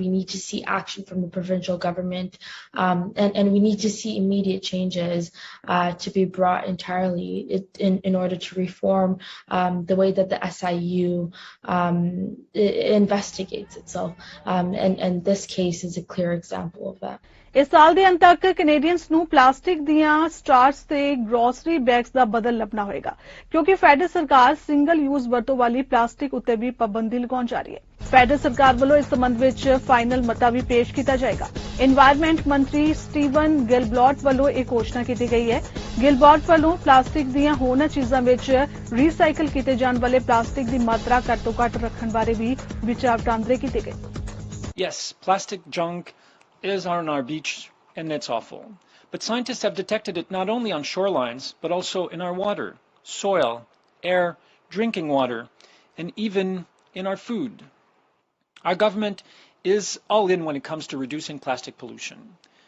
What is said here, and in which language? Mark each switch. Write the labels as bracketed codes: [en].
[en] We need to see action from the provincial government, and we need to see immediate changes to be brought entirely in order to reform the way that the SIU investigates itself. And this case is a clear example of that. [pa] ਇਸ ਸਾਲ ਦੇ ਅੰਤ ਤੱਕ Canadians ਨੂੰ plastic ਦੀਆਂ stars ਤੇ grocery bags ਦਾ ਬਦਲ ਲੱਭਣਾ ਹੋਏਗਾ ਕਿਉਂਕਿ ਫੈਡਰਲ ਸਰਕਾਰ ਸਿੰਗਲ ਯੂਜ਼ ਵਰਤੋਂ ਵਾਲੀ ਪਲਾਸਟਿਕ ਉੱਤੇ ਵੀ ਪਾਬੰਦੀ ਲਗਾਉਣ ਜਾ ਰਹੀ ਹੈ ਫੈਡਰਲ ਸਰਕਾਰ ਵੱਲੋਂ ਇਸ ਸੰਬੰਧ ਵਿੱਚ ਫਾਈਨਲ ਮਤਾ ਵੀ ਪੇਸ਼ ਕੀਤਾ ਜਾਏਗਾ এনवायरमेंट ਮੰਤਰੀ ਸਟੀਵਨ ਗਿਲਬਰਟ ਵੱਲੋਂ ਇਹ ਘੋਸ਼ਣਾ ਕੀਤੀ ਗਈ ਹੈ ਗਿਲਬਰਟ ਵੱਲੋਂ ਪਲਾਸਟਿਕ ਦੀਆਂ ਹੋਰਨਾਂ ਚੀਜ਼ਾਂ ਵਿੱਚ ਰੀਸਾਈਕਲ ਕੀਤੇ ਜਾਣ ਵਾਲੇ ਪਲਾਸਟਿਕ ਦੀ ਮਾਤਰਾ ਘੱਟ ਤੋਂ ਘੱਟ ਰੱਖਣ ਬਾਰੇ ਵੀ ਵਿਚਾਰ ਵਟਾਂਦਰੇ ਕੀਤੇ ਗਏ [en] Yes, plastic junk is on our beach and it's awful. But scientists have detected it not only on shorelines, but also in our water, soil, air, drinking water, and even in our food. Our government is all in when it comes to reducing plastic pollution.